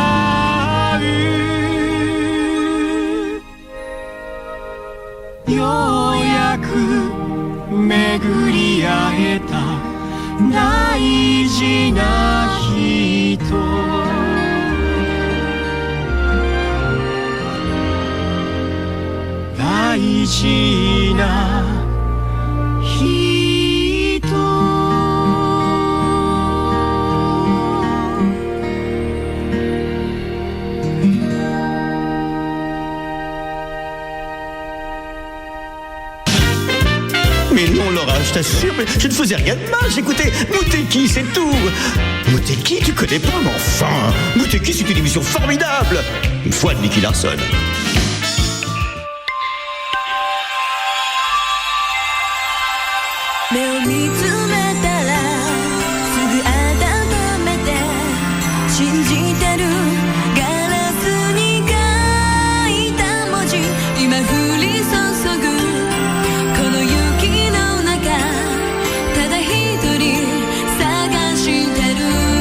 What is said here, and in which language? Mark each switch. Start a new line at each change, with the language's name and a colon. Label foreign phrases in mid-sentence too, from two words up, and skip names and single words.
Japanese: うようやく巡り会えた大事な人大事な人
French: Mais non, Laura, je t'assure, mais je ne faisais rien de mal, j'écoutais Mouteki, c'est tout. Mouteki, tu connais pas, mais enfin, Mouteki, c'est une émission formidable. Une fois de Nicky Larson.
Japanese: 目を見つめたらすぐ温めて信じてるガラスに書いた文字今降り注ぐこの雪の中ただ一人探してる